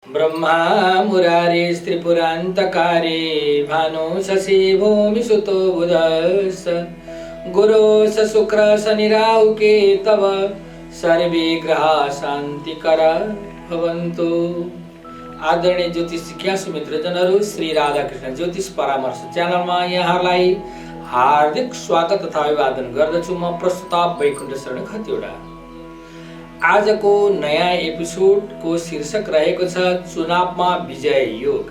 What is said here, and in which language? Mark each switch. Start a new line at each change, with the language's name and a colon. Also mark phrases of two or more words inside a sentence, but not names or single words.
Sanskrit: ब्रह्मा मुरारे त्रिपुरान्तकारे भानु शशि भूमि सुतो बुधश्च गुरोश्च शुक्र शनि राहु केतव सर्वे ग्रहा शान्तिकर भवन्तु।
Nepali: आदरणीय ज्योतिष जिज्ञासु मित्रजनहरू, श्री राधाकृष्ण ज्योतिष परामर्श च्यानलमा यहाँलाई हार्दिक स्वागत तथा अभिवादन गर्दछु। म प्रस्तुता वैकुण्ठ शरण खतिवडा। आजको नयाँ एपिसोडको शीर्षक रहेको छ चुनावमा विजय योग।